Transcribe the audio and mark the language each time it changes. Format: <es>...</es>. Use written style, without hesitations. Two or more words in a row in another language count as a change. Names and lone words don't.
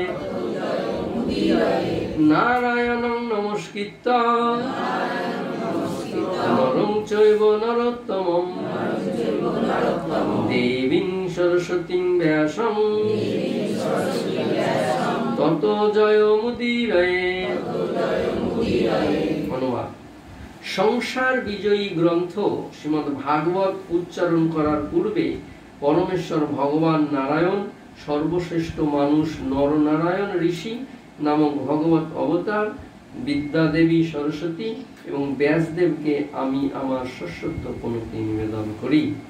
<sa>নারায়ণং নমস্কৃত্যং নরং চৈব নরোত্তমং দেবীং সরস্বতীং ব্যাসং ততো জয়মুদীরয়ে।</sa> <bn>অনুবাদ: সংসার বিজয়ী গ্রন্থ শ্রীমদ্ ভাগবত উচ্চারণ করার পূর্বে পরমেশ্বর ভগবান নারায়ণ সর্বশ্রেষ্ঠ মানুষ নরনারায়ণ ঋষি নামক ভগবত অবতার বিদ্যা দেবী সরস্বতী এবং ব্যাসদেবকে আমি আমার সশ্রদ্ধ প্রণতি নিবেদন করি।</bn>